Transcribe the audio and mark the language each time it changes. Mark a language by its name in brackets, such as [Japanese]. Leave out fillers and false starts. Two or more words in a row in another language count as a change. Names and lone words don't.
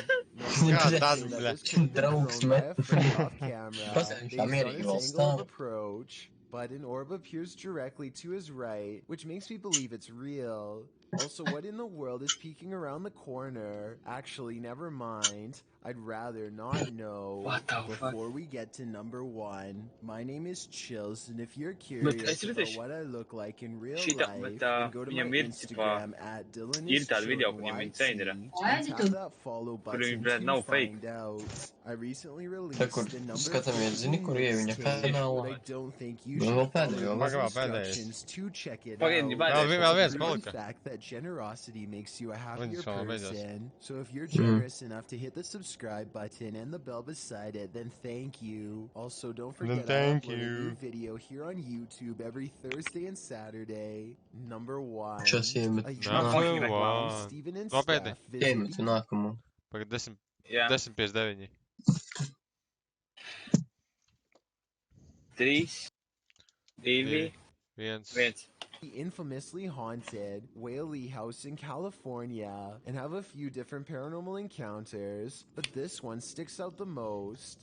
[English] But an orb appears directly to his right, which makes me believe it's real. Also, what in the world is peeking around the corner? Actually, never mind. I'd rather not know. What the fuck? Before we get to number 1, my name is Chills, and if you're [Latvian] Bet [English] curious [Latvian] es [English] about [Latvian] redzēju, [English] what I look like in real [Latvian] šitā, [English] life, [Latvian] bet [English] then go to my [Latvian] viņam ir, tipā, [English] Instagram at [Latvian] ir tāda video, kur viņam [English] DylanIsChillenYT insane and tap that follow [Latvian] kur viņi, [English] button [Latvian] bļāt, [English] to [Latvian] nav fake. [English] find out. I recently [Latvian] Tā, [English] released [Latvian] kur [English] the number [Latvian] skatāmies, zini, [English] 15 [Latvian] kur ieja viņa [English] mixtape, but I [Latvian] kanālā. [English] don't think you [Latvian] Vēl [English] should follow [Latvian] pēdējo, [English] these [Latvian] Pagaidām, pēdējais. [English] instructions to check it [Latvian] Pagaidi, [English] out. [Latvian] pēdējais. Vēl viens [English] It's a proven [Latvian] palika. [English] fact that generosity makes you a happier [Latvian] Viņš vēl beidzās. [English] person. So if you're generous enough to hit the subscribe button and the bell beside it, then thank you. Also, don't forget I thank upload a you. new video here on YouTube every Thursday and Saturday. Number 1. [Latvian] Šos iemet. [English] A Number YouTube one. from Steven and [Latvian] Nopietni. [English] Steph visit [Latvian] Iemet nākamo. Pagad 10, Jā, 10:59. 3, 2, 1. 1. [English] the infamously haunted Whaley House in California and have a few different paranormal encounters, but this one sticks out the most.